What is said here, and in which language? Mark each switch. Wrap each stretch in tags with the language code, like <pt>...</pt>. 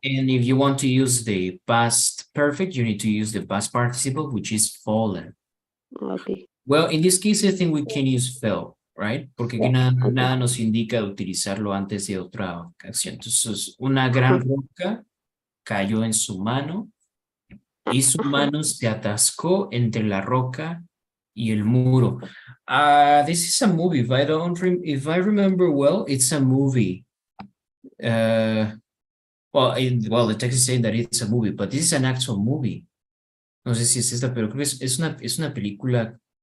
<en>And if you want to use the past perfect, you need to use the past participle, which is fallen. Okay. Well, in this case, I think we can use fell, right?</en> <es>Porque aquí nada nos indica de utilizarlo antes de otra acción. Entonces, una gran roca cayó en su mano y su mano se atascó entre la roca y el muro.</es> <en>This is a movie. If I remember well, it's a movie. Well, the text is saying that it's a movie, but this is an actual movie.</en> <es>No sé si es esta, pero creo que es una película.</es>